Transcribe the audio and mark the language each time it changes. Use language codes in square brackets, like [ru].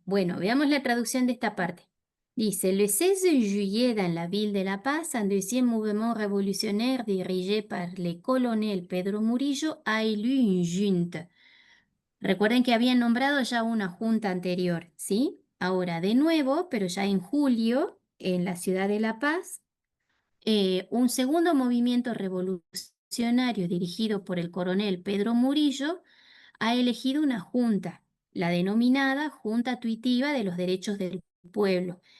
[es] Bueno, veamos la traducción de esta parte. [fr] Dice, le 16 juillet, dans la ville de La Paz, un deuxième mouvement révolutionnaire dirigé par le colonel Pedro Murillo a élu une junte. [es] Recuerden que habían nombrado ya una junta anterior, ¿sí? Ahora de nuevo, pero ya en julio, en la ciudad de La Paz, un segundo movimiento revolucionario dirigido por el coronel Pedro Murillo ha elegido una junta, la denominada Junta Tuitiva de los Derechos del Pueblo.